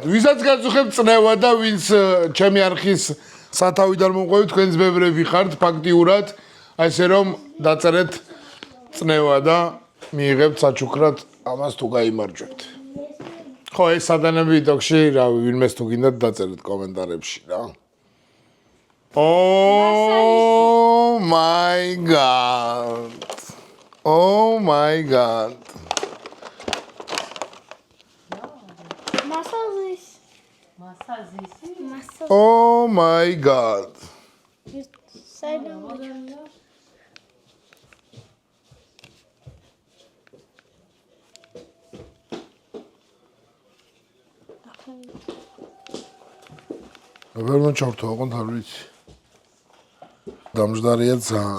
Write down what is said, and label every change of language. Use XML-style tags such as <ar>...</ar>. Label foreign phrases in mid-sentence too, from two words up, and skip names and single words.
<ka>ვისაც გაწუხებთ წნევა და ვინც ჩემი არხის სათავიდან მომყვევით, თქვენს ბევრები ხართ ფაქტიურად, აი ესე რომ დაწერეთ წნევა და მიიღებთ საჩუქრად ამას თუ გაიმარჯვებთ. ხო, ეს სადანები TikTok-ში, რა ვინმეს თუ გინდათ დაწერეთ კომენტარებში რა.</ka> <en>Oh my god. Oh my god.</en> <ka>მასაზის.</ka> <en>Oh my god.</en> <ka>საიდან ვერ მოჩართო, ოღონდ არ ვიცი. დამჯდარია ძალიან.</ka>